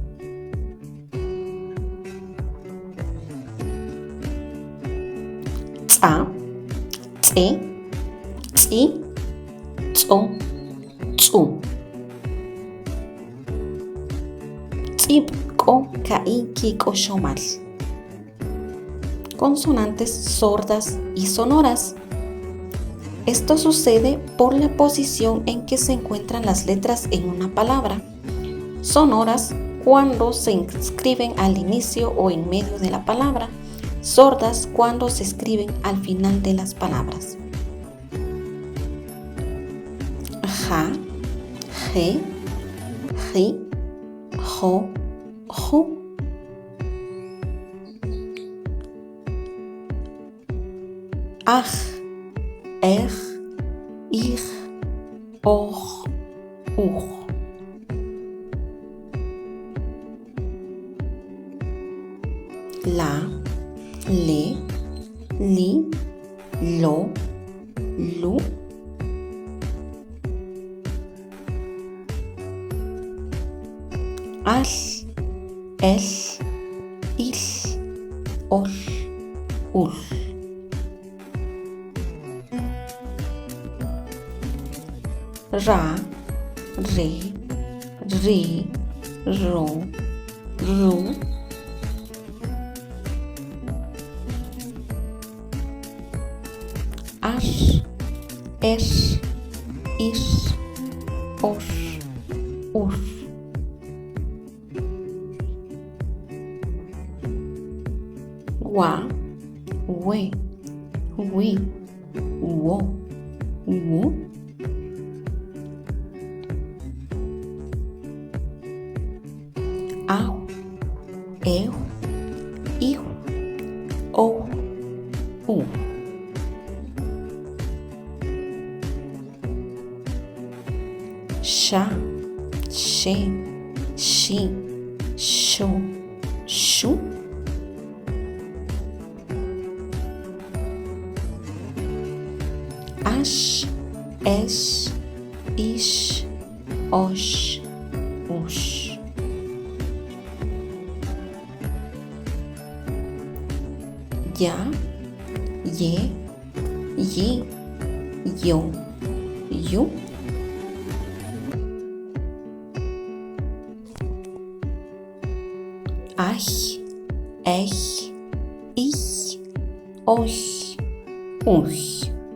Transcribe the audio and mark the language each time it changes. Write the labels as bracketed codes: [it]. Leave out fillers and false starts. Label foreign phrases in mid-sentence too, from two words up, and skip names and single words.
[es] Tsa, tse, tsi, tso, tsu. Tsip, ko, kai, ki, ko, shomal. Consonantes sordas y sonoras. Esto sucede por la posición en que se encuentran las letras en una palabra. Sonoras cuando se escriben al inicio o en medio de la palabra. Sordas cuando se escriben al final de las palabras. Ja, je, ji, jo, ju. Aj, ej, ij, oj, uj. La, le, li, lo, lu. Al, el, il, ol, ul. Ra, re, ri, ro, ru. Ar, er, ir, or, ur. Wa, we, wi, wo, wu. Au, eu, iu, ou, u. Xa, xe, xi, xo, xu. Ash, esh, ish, osh, ush. Ya, ye, yi, yo, yu. Aj, ej, ich, osh, ush.